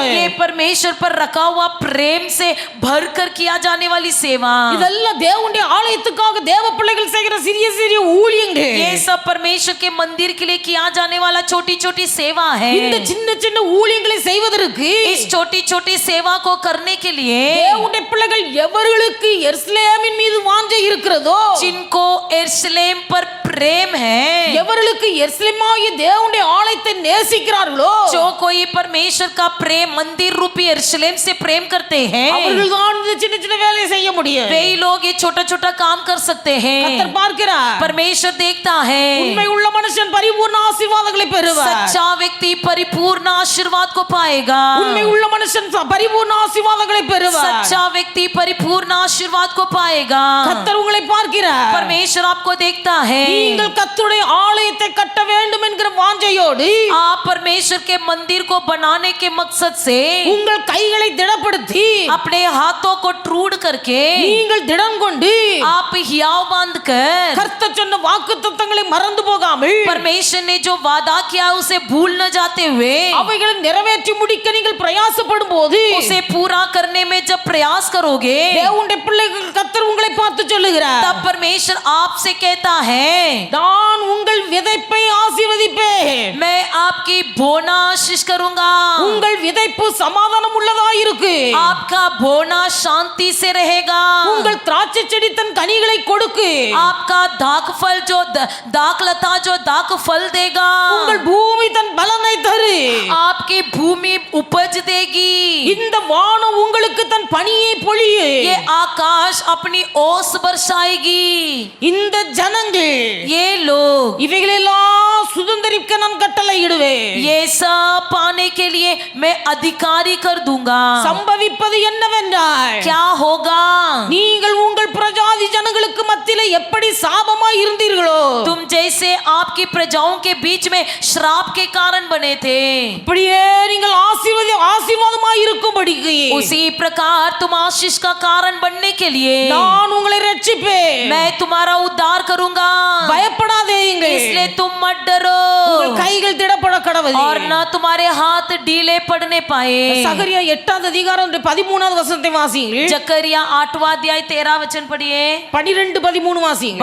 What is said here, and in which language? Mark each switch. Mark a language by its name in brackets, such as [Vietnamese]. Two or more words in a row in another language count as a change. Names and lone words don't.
[Hindi] ये परमेश्वर पर रखा हुआ प्रेम से भरकर किया जाने वाली सेवा. [Tamil] இதெல்லாம் தேவனுடைய ஆலயத்துக்காக தேவ பிள்ளைகள் செய்கிற சிறிய சிறிய ஊழியங்கள். [Hindi] ये सब परमेश्वर के मंदिर के लिए किया जाने वाला छोटी छोटी सेवा है. [Tamil] இந்த சின்ன சின்ன ஊழியங்களை செய்வதற்கு [Hindi] इस छोटी छोटी सेवा को करने के लिए [Tamil] தேவனுடைய பிள்ளைகள் எவர்களுக்கு எருசலேமின் மீது வாஞ்சை இருக்கிறதோ, [Hindi] जिनको यरूशलेम पर प्रेम है, [Tamil] எவர்களுக்கு எருசலேமாகிய தேவனுடைய ஆலயத்தை நேசிக்கிறார்களோ, [Hindi] जो कोई परमेश्वर का प्रेम मंदिर रूपी यरूशलेम से प्रेम करते हैं, [Tamil] அவர்கள் தான் இந்த சின்ன சின்ன வேலையை செய்ய முடியும். [Hindi] वे ही लोग ये छोटा छोटा काम कर सकते हैं. [Tamil] கர்த்தர் பார்க்கிறார். [Hindi] परमेश्वर देखता है. [Tamil] உண்மை உள்ள மனுஷன் பரிபூர்ண ஆசீர்வாதங்களை பெறுவார். [Hindi] सच्चा व्यक्ति परिपूर्ण आशीर्वाद को पाएगा. [Tamil] உண்மை உள்ள மனுஷன் பரிபூர்ண ஆசீர்வாதங்களை பெறுவார். [Hindi] सच्चा व्यक्ति परिपूर्ण आशीर्वाद को पाएगा. [Tamil] கர்த்தர் உங்களை பார்க்கிறார். [Hindi] परमेश्वर आपको देखता है. [Tamil] நீங்கள் கர்த்தருடைய ஆலயத்தை கட்ட வேண்டும் என்கிற வாஞ்சையோடு [Hindi] आप परमेश्वर के मंदिर को बनाने के मकसद से [Tamil] உங்கள் கைகளை திடப்படுத்தி [Hindi] अपने हाथों को ट्रूड करके [Tamil] நீங்கள் திடம் கொண்டு [Hindi] आप हियाव बांधकर [Tamil] கர்த்தர் சொன்ன வாக்குத்தத்தங்களை மறந்து போகாமல் [Hindi] परमेश्वर ने जो वादा किया उसे भूल न जाते हुए [Tamil] அவைகளை நிறைவேற்றி முடிக்க நீங்கள் பிரயாசப்படும் போது [Hindi] उसे पूरा करने में जब प्रयास करोगे [Tamil] தேவனுடைய பிள்ளைகள் கர்த்தர் உங்களை பார்த்து சொல்லுகிறார். [Hindi] तब परमेश्वर आपसे कहता है, [Tamil] நான் உங்கள் விதைப்பை ஆசீர்வதிப்பேன். [Hindi] मैं आपकी बोना आशीष करूंगा. [Tamil] உங்கள் விதைப்பு சமாதானம் உள்ளதாய் இருக்கு. [Hindi] आपका बोना शांति से रहेगा. [Tamil] உங்கள் திராட்சை செடி தன் கனிகளை கொடுக்கு. [Hindi] आपका दाख फल जो दाख लता जो दाख फल देगा. [Tamil] உங்கள் பூமி தன் பலனை தரு. [Hindi] आपकी भूमि उपज देगी. [Tamil] இந்த வானம் உங்களுக்கு தன் பனியை பொழியே. [Hindi] ये आकाश अपनी ओस बरसाएगी. [Tamil] இந்த ஜனங்கள் [Hindi] ये लोग [Tamil] இவைகளெல்லாம் சுதந்தரிக்க நான் கட்டளையிடுவேன். [Hindi] ये सब पाने के लिए मैं अधिकारी कर दूंगा. [Tamil] சம்பவிப்பது என்னவென்றால் [Hindi] क्या होगा? [Tamil] நீங்கள் உங்கள் பிரஜாதி ஜனங்களுக்கு மத்தியிலே எப்படி சாபமாய் இருந்தீர்களோ, [Hindi] तुम जैसे आपकी प्रजाओं के बीच में श्राप के कारण बने थे, [Tamil] அப்படியே நீங்கள் ஆசீர்வாதமாய் இருக்கும்படிக்கு [Hindi] उसी प्रकार तुम आशीष का कारण बनने के लिए [Tamil] நான் உங்களை ரட்சிப்பேன். [Hindi] मैं तुम्हारा उद्धार करूंगा. [Tamil] பயப்படாதீங்கள். [Hindi] इसलिए तुम मत डरो [Tamil] உங்கள் கைகள் திடப்பட கடவுது. [Hindi] और न तुम्हारे हाथ ढीले पड़ने पाए. [Tamil] சகரியா 8வது அதிகாரம் 13வது வசனத்தை வாசியுங்கள். [Hindi] जकरिया 8वां अध्याय 13 वचन पढ़िए. [Tamil] 12 13 வாசியுங்கள்.